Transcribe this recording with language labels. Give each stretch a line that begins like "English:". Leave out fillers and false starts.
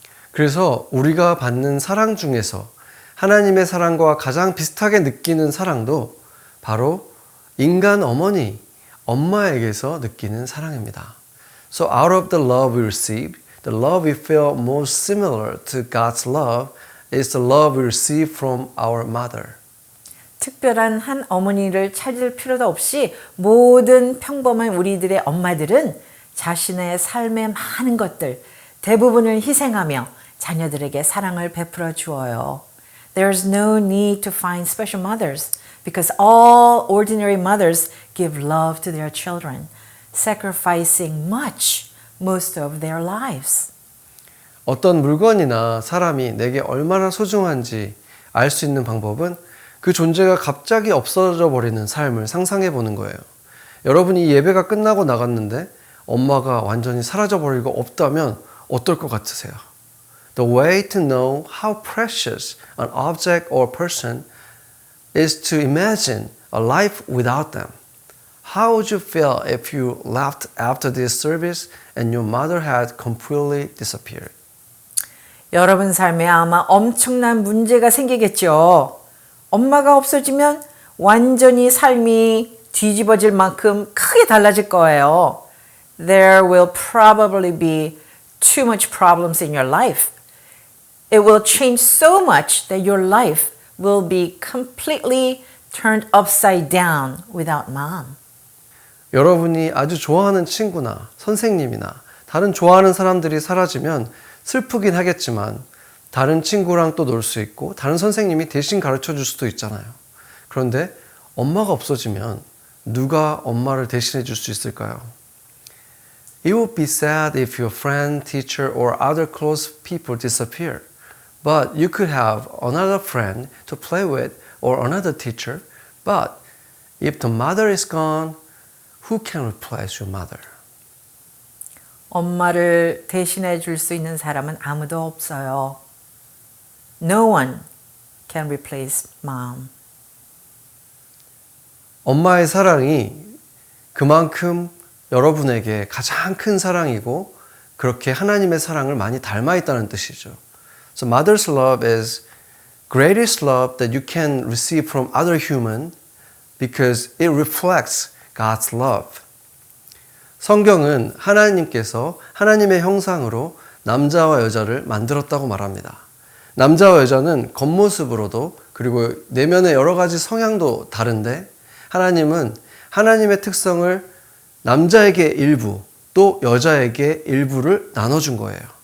Korean: 그래서 우리가 받는 사랑 중에서 하나님의 사랑과 가장 비슷하게 느끼는 사랑도 바로 인간 어머니, 엄마에게서 느끼는 사랑입니다.
English: So out of the love we receive, the love we feel most similar to God's love is the love we receive from our mother.
Korean: 특별한 한 어머니를 찾을 필요도 없이 모든 평범한 우리들의 엄마들은 자신의 삶의 많은 것들, 대부분을 희생하며 자녀들에게 사랑을 베풀어 주어요.
English: There's no need to find special mothers because all ordinary mothers give love to their children, sacrificing much, most of their lives.
Korean: 어떤 물건이나 사람이 내게 얼마나 소중한지 알 수 있는 방법은 그 존재가 갑자기 없어져 버리는 삶을 상상해 보는 거예요. 여러분이 예배가 끝나고 나갔는데 엄마가 완전히 사라져 버리고 없다면 어떨 것 같으세요?
English: The way to know how precious an object or person is to imagine a life without them. How would you feel if you left after this service and your mother had completely disappeared?
Korean: 여러분 삶에 아마 엄청난 문제가 생기겠죠. 엄마가 없어지면 완전히 삶이 뒤집어질 만큼 크게 달라질 거예요.
English: There will probably be too much problems in your life. It will change so much that your life will be completely turned upside down without mom.
Korean: 여러분이 아주 좋아하는 친구나 선생님이나 다른 좋아하는 사람들이 사라지면 슬프긴 하겠지만 다른 친구랑 또 놀 수 있고 다른 선생님이 대신 가르쳐 줄 수도 있잖아요. 그런데 엄마가 없어지면 누가 엄마를 대신해 줄 수 있을까요?
English: It would be sad if your friend, teacher, or other close people disappear. But you could have another friend to play with or another teacher. But if the mother is gone, who can replace your mother?
Korean: 엄마를 대신해 줄 수 있는 사람은 아무도 없어요.
English: No one can replace mom.
Korean: 엄마의 사랑이 그만큼 여러분에게 가장 큰 사랑이고 그렇게 하나님의 사랑을 많이 닮아 있다는 뜻이죠.
English: So mother's love is greatest love that you can receive from other human because it reflects God's love.
Korean: 성경은 하나님께서 하나님의 형상으로 남자와 여자를 만들었다고 말합니다. 남자와 여자는 겉모습으로도 그리고 내면의 여러 가지 성향도 다른데 하나님은 하나님의 특성을 남자에게 일부 또 여자에게 일부를 나눠준 거예요.